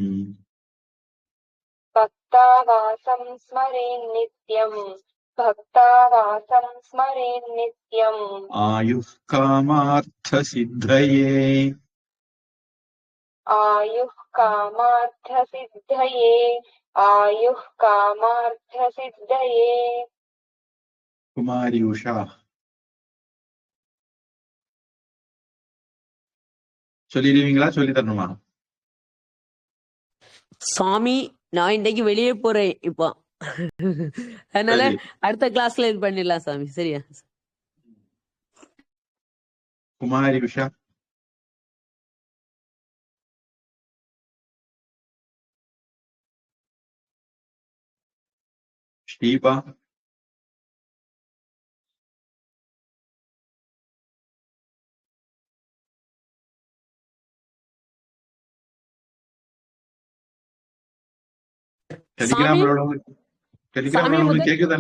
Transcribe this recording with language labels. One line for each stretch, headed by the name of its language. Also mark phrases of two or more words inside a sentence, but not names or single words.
Sanskrit: भक्तावासं स्मरेन् नित्यम् भक्तावासं स्मरेन् नित्यम् आयुः कामार्थसिद्धये आयुः कामार्थसिद्धये आयुः कामार्थसिद्धये
Tamil: कुमारी उषा சொல்லிடுவீங்களா? சொல்லி தரணுமா? சாமி நான் இன்னைக்கு வெளியே போறேன் இப்போ. அதனால அடுத்த கிளாஸ்ல இது பண்ணிடலாம் சாமி. சரியா? குமாரி உஷா ஷீபா கேக்குதானே?